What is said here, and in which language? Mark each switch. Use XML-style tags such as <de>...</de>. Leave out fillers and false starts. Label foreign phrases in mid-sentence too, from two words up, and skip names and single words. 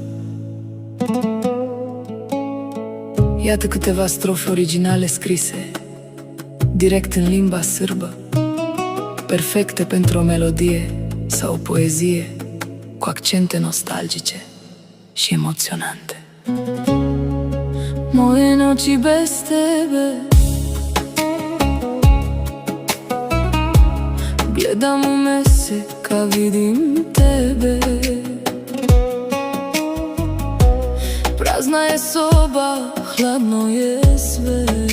<ro>Iată câteva strofe originale scrise direct în limba sârbă, perfecte pentru o melodie sau o poezie cu accente nostalgice și emoționante.</ro> <sr>Moje noći bez tebe gledam u mese kad vidim tebe. Prazna je soba, hladno je sve.</sr>